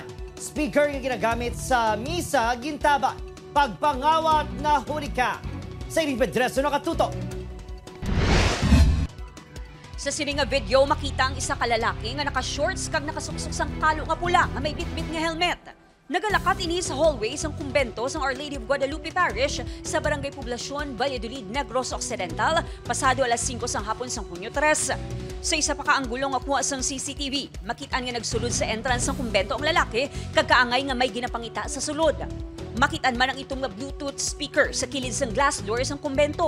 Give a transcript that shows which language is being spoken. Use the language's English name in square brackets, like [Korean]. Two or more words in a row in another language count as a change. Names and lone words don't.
[Hiligaynon] Speaker [Filipino] yung ginagamit [Hiligaynon] sa misa, gintaba. Pagpangawat na hurika. Sa iling Pedreso nakatuto. Sa sining nga video, makita ang isa ka lalaki nga naka-shorts kag nakasuksok sang kalo nga pula nga may bitbit nga helmet. Nagalakat ini sa hallway ng kumbento ng Our Lady of Guadalupe Parish sa Barangay Poblacion, Valladolid, Negros Occidental, pasado alas 5 sang hapon sang Hunyo 3. Sa isa pa kaanggulong akuha sang CCTV, makitaan nga nagsulod sa entrance ng kumbento ang lalaki, kagkaangay nga may ginapangita sa sulod. Makitaan man ang itong Bluetooth speaker sa kilid sang glass doors ng kumbento.